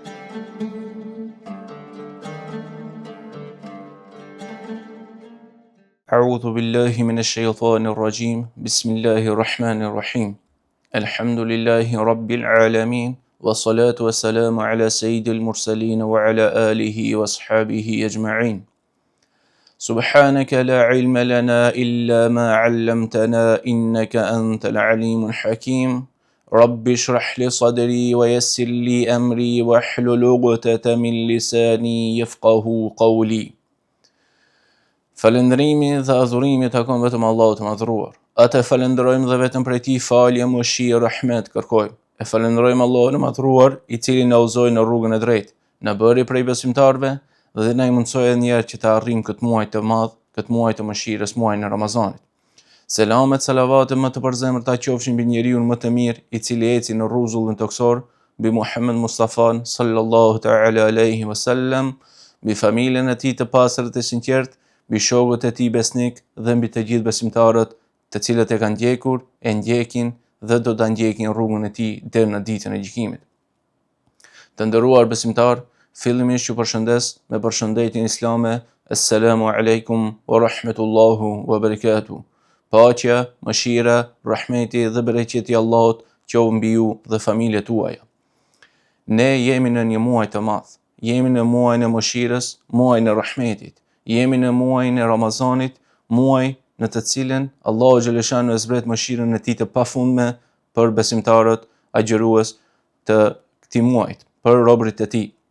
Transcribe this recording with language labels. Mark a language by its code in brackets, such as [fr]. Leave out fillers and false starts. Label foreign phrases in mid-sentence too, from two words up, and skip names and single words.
[ar] أعوذ بالله من الشيطان الرجيم بسم الله الرحمن الرحيم الحمد لله رب العالمين والصلاة والسلام على سيد المرسلين وعلى آله وأصحابه أجمعين سبحانك لا علم لنا إلا ما علمتنا إنك أنت العليم الحكيم رب اشرح لي صدري ويسر لي أمري واحلل عقدة من لساني يفقه قولي. [sq] Falëndrimi dhe adhurimi takon vetëm Allahut të madhruar. Atë falenderojmë dhe vetëm prej tij falje, mëshirë, rahmet kërkojmë. E falenderojmë Allahun e madhruar, i cili na udhëzoi në rrugën e drejtë, na bëri prej besimtarëve dhe na i mundsoi edhe një herë që të arrijmë këtë muaj të madh, këtë muaj të mëshirës, muajin e Ramazanit. Selamet, salavatet më të përzemërta qofshin mbi njeriu më të mirë, i cili eci në rrezullin toksor, mbi Muhammed Mustafa [ar] صلى الله تعالى عليه وسلم, [sq] mbi familjen e tij të pastër të sinqertë, mbi shokët e tij besnik dhe mbi të gjithë besimtarët të cilët e kanë ndjekur, e ndjekin dhe do ta ndjekin rrugën e tij deri në ditën e gjykimit. Të nderuar besimtar, fillimisht ju përshëndes me përshëndetjen islame, [ar] السلام عليكم ورحمة الله وبركاته. [sq] Paqja, mëshira, rahmeti dhe bereqeti i Allahut qoftë mbi ju dhe familjet tuaja. Ne jemi në një muaj të madh, jemi në muajin e mëshirës, muajin e rahmetit. Jemi në muajin e Ramazanit, muaj në të cilin Allahu xhaleshanu e zbret mëshirën e tij të pafundme për besimtarët agjërues të këtij muaji, për robërit e tij.